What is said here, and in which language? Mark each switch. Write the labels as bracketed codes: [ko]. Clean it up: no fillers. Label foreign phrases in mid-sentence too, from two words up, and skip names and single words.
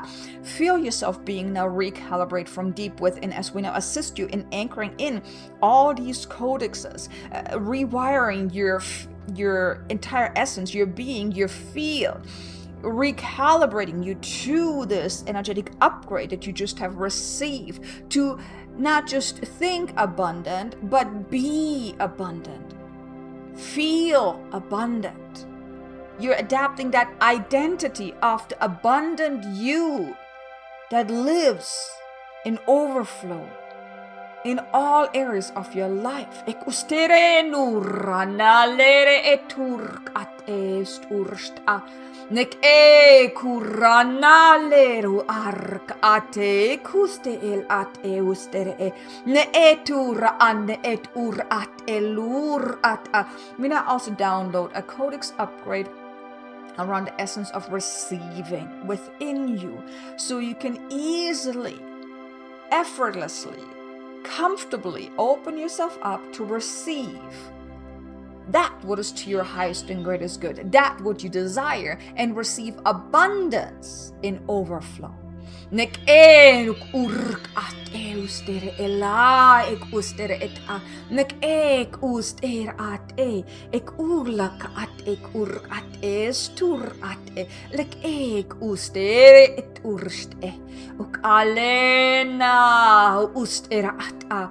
[en] Feel yourself being now recalibrate from deep within as we now assist you in anchoring in all these codexes, rewiring your entire essence, your being, your field, recalibrating you to this energetic upgrade that you just have received, to not just think abundant, but be abundant. Feel abundant. You're adapting that identity of the abundant you that lives in overflow in all areas of your life. Ek ustere nuranalere eturk at estursta. Nek e kuranaleru ark ate kuste el at e ustere ne etura an et ur at elur at a. We now also download a codex upgrade around the essence of receiving within you, so you can easily, effortlessly, comfortably open yourself up to receive that what is to your highest and greatest good, that what you desire, and receive abundance in overflow. Nek ek urk at eustere ela ek ustere et a nek ek uster at ek urlak at ek urk at estur at lek ek ustere et urst uk alena ustera at a.